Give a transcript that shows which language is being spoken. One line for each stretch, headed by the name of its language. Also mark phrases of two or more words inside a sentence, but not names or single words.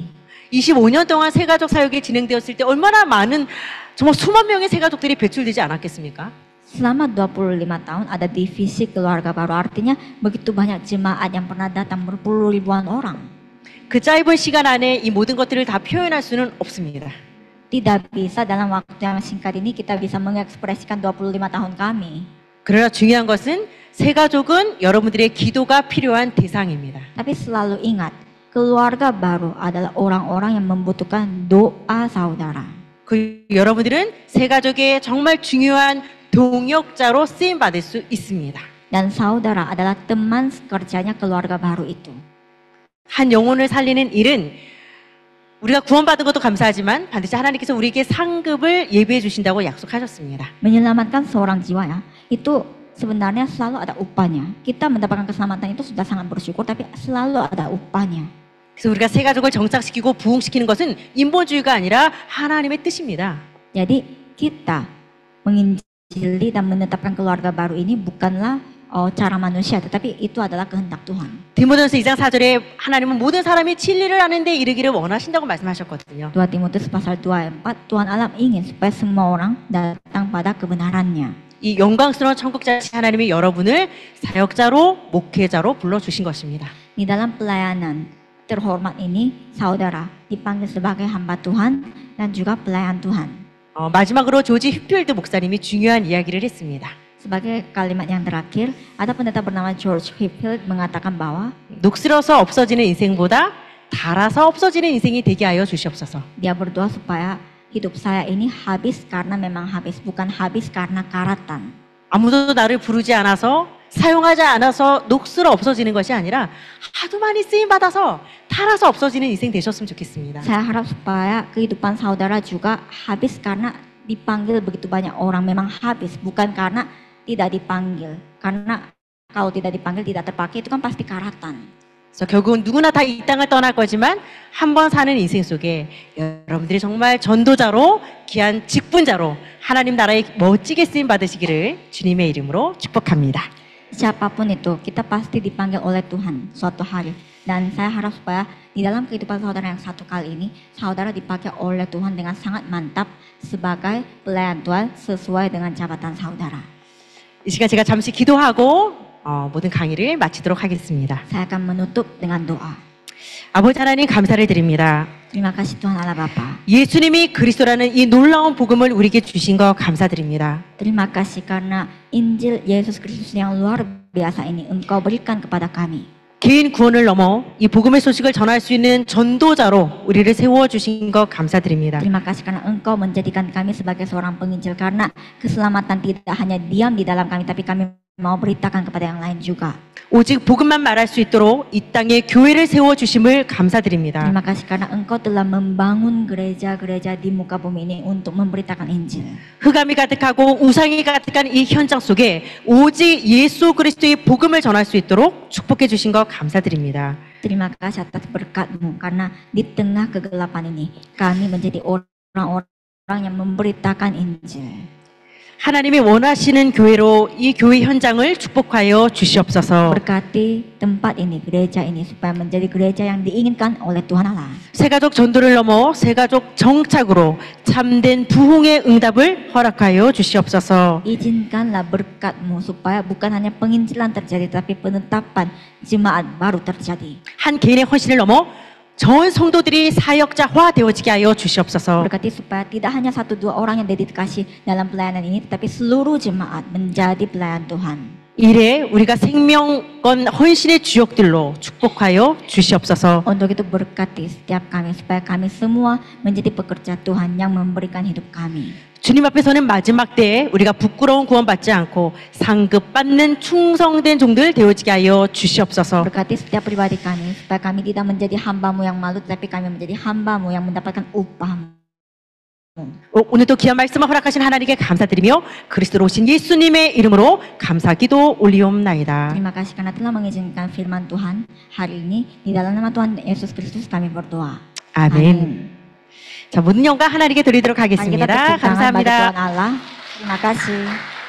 Korean: 25년 동안 세가족 사역이 진행되었을 때 얼마나 많은 정말 수만 명의 세가족들이 배출되지 않았겠습니까?
Indonesian: Selama 25 tahun ada divisi keluarga baru, artinya begitu banyak jemaat yang pernah datang, berpuluh ribuan orang.
Korean: 그 짧은 시간 안에 이 모든 것들을 다 표현할 수는 없습니다.
Indonesian: Tidak bisa dalam waktu yang singkat ini kita bisa mengekspresikan 25 tahun kami.
Korean: 그러나 중요한 것은 세가족은 여러분들의 기도가 필요한 대상입니다.
Indonesian: Tapi selalu ingat, keluarga baru adalah orang-orang yang membutuhkan doa saudara.
Korean: 그 여러분들은 세가족의 정말 중요한 동역자로 쓰임 받을 수 있습니다.
Indonesian: Dan saudara adalah teman kerjanya keluarga baru itu.
Korean: 한 영혼을 살리는 일은 우리가 구원받은 것도 감사하지만 반드시 하나님께서 우리에게 상급을 예비해 주신다고 약속하셨습니다.
Indonesian: Menyelamatkan seorang jiwa ya, itu sebenarnya selalu ada upahnya. Kita mendapatkan keselamatan itu sudah sangat bersyukur, tapi selalu ada upahnya.
Korean: 그래서 우리가 세가족을 정착시키고 부흥시키는 것은 인본주의가 아니라 하나님의 뜻입니다.
Indonesian: Jadi kita menginjili dan menetapkan keluarga baru ini bukanlah cara manusia, tetapi itu adalah kehendak Tuhan.
Korean: 디모데전서 2장 4절에 하나님은 모든 사람이 진리를 아는 데 이르기를 원하신다고 말씀하셨거든요.
Indonesian: 2 Timotius pasal 2 ayat 4, Tuhan Allah ingin supaya semua orang datang pada kebenarannya.
Korean: 이 영광스러운 천국 자치 하나님이 여러분을 사역자로 목회자로 불러 주신 것입니다.
Indonesian: Di dalam pelayanan terhormat ini, saudara dipanggil sebagai hamba Tuhan dan juga pelayan Tuhan.
Korean: 마지막으로 조지 휘필드 목사님이 중요한 이야기를 했습니다.
Indonesian: Sebagai kalimat yang terakhir, ada pendeta bernama George Whitefield mengatakan bahwa
Korean: 녹슬어서 없어지는 인생보다 달아서 없어지는 인생이 되게 하여 주시옵소서.
Indonesian: dia berdoa supaya hidup saya ini habis karena memang habis, bukan habis karena karatan.
Korean: 아무도 나를 부르지 않아서 사용하지 않아서 녹슬어 없어지는 것이 아니라 하도 많이 쓰임 받아서 달아서 없어지는 인생 되셨으면 좋겠습니다.
Indonesian: Saya harap supaya kehidupan saudara juga habis karena dipanggil begitu banyak orang, memang habis, bukan karena tidak dipanggil. Karena kalau tidak dipanggil, tidak terpakai, itu kan pasti karatan.
Korean: 그래서 결국은 누구나 다 이 땅을 떠날 거지만 한 번 사는 인생 속에 여러분들이 정말 전도자로 귀한 직분자로 하나님 나라에 멋지게 쓰임 받으시기를 주님의 이름으로 축복합니다.
Indonesian: Siapapun itu, kita pasti dipanggil oleh Tuhan suatu hari. Dan saya harap supaya di dalam kehidupan saudara yang satu kali ini, saudara dipakai oleh Tuhan dengan sangat mantap sebagai pelayan Tuhan sesuai dengan jabatan saudara.
Korean: 이 시간 제가 잠시 기도하고 모든 강의를 마치도록 하겠습니다.
Indonesian: Saya akan menutup dengan doa.
Korean: 아버지 하나님 감사를 드립니다.
Indonesian: Terima kasih Tuhan Allah Bapa.
Korean: 예수님이 그리스도라는 이 놀라운 복음을 우리에게 주신 거 감사드립니다.
Indonesian: Terima kasih karena Injil Yesus Kristus yang luar biasa ini Engkau berikan kepada kami.
Korean: 개인 구원을 넘어 이 복음의 소식을 전할 수 있는 전도자로 우리를 세워주신 것 감사드립니다.
Indonesian: Terima kasih karena Engkau menjadikan kami sebagai seorang penginjil karena keselamatan tidak hanya diam di dalam kami tapi kami mau beritakan kepada yang lain juga.
Korean: 오직 복음만 말할 수 있도록 이 땅에 교회를 세워주심을 감사드립니다.
Indonesian: Terima kasih karena Engkau telah membangun gereja-gereja di muka bumi ini untuk memberitakan Injil.
Korean: 흑암이 가득하고 우상이 가득한 이 현장 속에 오직 예수 그리스도의 복음을 전할 수 있도록 축복해 주신 것 감사드립니다.
Indonesian: Terima kasih atas berkat-Mu karena di tengah kegelapan ini kami menjadi orang-orang yang memberitakan Injil.
Korean: 하나님이 원하시는 교회로 이 교회 현장을 축복하여 주시옵소서.
Indonesian: Berkati tempat ini, gereja ini supaya menjadi gereja yang diinginkan oleh Tuhan Allah.
Korean: 새가족 전도를 넘어 새가족 정착으로 참된 부흥의 응답을 허락하여 주시옵소서.
Indonesian: Izinkanlah berkat-Mu supaya bukan hanya penginjilan terjadi tapi penetapan jemaat baru terjadi.
Korean: 한 개인의 헌신을 넘어 전 성도들이 사역자화 되어지게 하여 주시옵소서.
Indonesian: Berkati supaya tidak hanya 1-2 orang yang dedikasi dalam pelayanan ini tetapi seluruh jemaat menjadi pelayan Tuhan.
Korean: 이래 우리가 생명권 헌신의 주역들로 축복하여 주시옵소서.
Indonesian: Untuk itu berkati setiap kami supaya kami semua menjadi pekerja Tuhan yang memberikan hidup kami.
Korean: 주님 앞에 서는 마지막 때에 우리가 부끄러운 구원받지 않고 상급받는 충성된 종들 되어지게 하여 주시옵소서.
Indonesian: Berkati setiap pribadi kami supaya kami tidak menjadi hamba-Mu yang malu tetapi kami menjadi hamba-Mu yang mendapatkan upah.
Korean: 오늘도 귀한 말씀을 허락하신 하나님께 감사드리며 그리스도로 오신 예수님의 이름으로 감사기도 올리옵나이다.
Indonesian: Terima kasih karena telah mengizinkan firman Tuhan hari ini di dalam nama Tuhan Yesus Kristus kami berdoa.
Korean: 아멘. 자, 모든 영광 하나님께 드리도록
Indonesian: Mari kita
Korean: 하겠습니다.
Indonesian: tepuk tangan bagi
Korean: 감사합니다.
Indonesian: Tuhan Allah. Terima kasih.